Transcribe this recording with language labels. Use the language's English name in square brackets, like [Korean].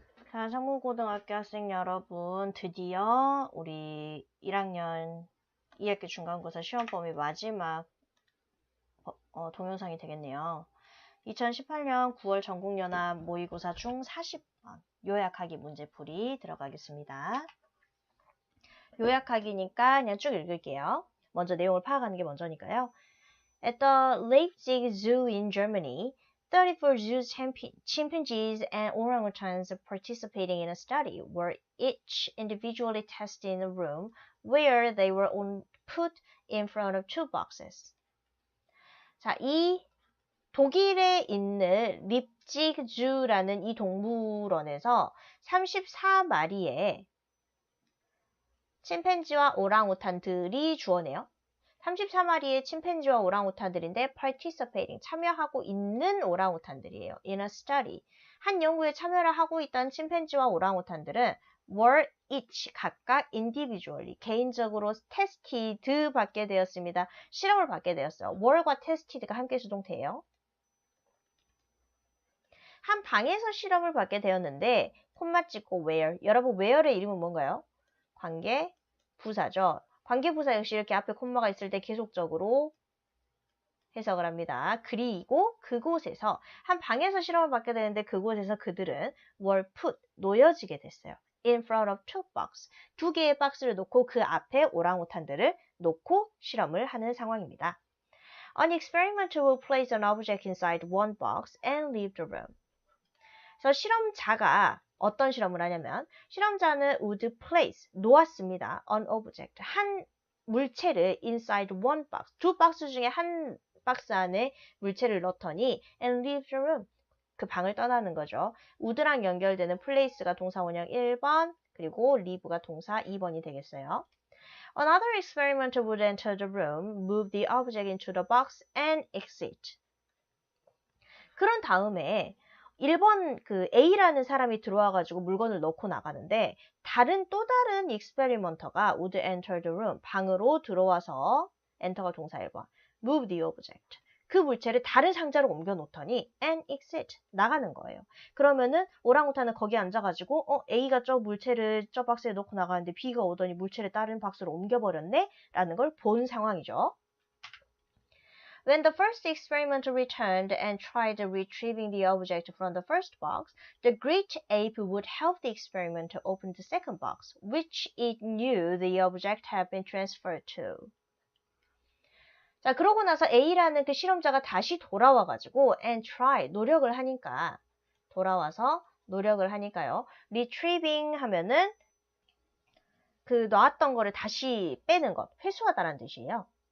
[Korean] 자, 상무고등학교 학생 여러분, 드디어 우리 1학년 2학기 중간고사 시험 범위 마지막 동영상이 되겠네요. 2018년 9월 전국연합 모의고사 중 40번 요약하기 문제풀이 들어가겠습니다. 요약하기니까 그냥 쭉 읽을게요. 먼저 내용을 파악하는 게 먼저니까요. [English] At the Leipzig Zoo in Germany, 34 zoo chimpanzees and orangutans participating in a study were each individually tested in a room where they were put in front of two boxes. [Korean] 자, 이 독일에 있는 립지그 주라는 이 동물원에서 34마리의 침팬지와 오랑우탄들이 주어네요. 34마리의 침팬지와 오랑우탄들인데 participating, 참여하고 있는 오랑우탄들이에요. [English] In a study. [Korean] 한 연구에 참여를 하고 있던 침팬지와 오랑우탄들은 [English] were each, [Korean] 각각 individually, 개인적으로 tested 받게 되었습니다. 실험을 받게 되었어요. were과 tested가 함께 수동태예요. 한 방에서 실험을 받게 되었는데 콤마 찍고 where. 여러분 where의 이름은 뭔가요? 관계 부사죠. 관계부사 역시 이렇게 앞에 콤마가 있을 때 계속적으로 해석을 합니다. 그리고 그곳에서 한 방에서 실험을 받게 되는데 그곳에서 그들은 [English] were put, [Korean] 놓여지게 됐어요. [English] In front of two boxes. [Korean] 두 개의 박스를 놓고 그 앞에 오랑우탄들을 놓고 실험을 하는 상황입니다. [English] An experimenter will place an object inside one box and leave the room. [Korean] 그래서 실험자가 어떤 실험을 하냐면 실험자는 [English] would place, [Korean] 놓았습니다. [English] an object, [Korean] 한 물체를 [English] inside one box, [Korean] 두 박스 중에 한 박스 안에 물체를 넣더니 [English] and leave the room, [Korean] 그 방을 떠나는 거죠. would랑 연결되는 place가 동사 원형 1번, 그리고 leave가 동사 2번이 되겠어요. [English] Another experimenter would enter the room, move the object into the box and exit. [Korean] 그런 다음에 1번 그 A라는 사람이 들어와가지고 물건을 넣고 나가는데 또 다른 익스페리먼터가 [English] would enter the room, [Korean] 방으로 들어와서 엔터가 동사 1번, [English] move the object, [Korean] 그 물체를 다른 상자로 옮겨 놓더니 [English] and exit, [Korean] 나가는 거예요. 그러면은 오랑우탄은 거기 앉아가지고 A가 저 물체를 저 박스에 넣고 나가는데 B가 오더니 물체를 다른 박스로 옮겨버렸네? 라는 걸 본 상황이죠. [English] When the first experimenter returned and tried retrieving the object from the first box, the great ape would help the experimenter open the second box, which it knew the object had been transferred to. [Korean] 자, 그러고 나서 A라는 그 실험자가 다시 돌아와가지고 [English] and try, [Korean] 노력을 하니까, 돌아와서 노력을 하니까요. retrieving 하면은 그 놨던 거를 다시 빼는 것, 회수하다라는 뜻이에요.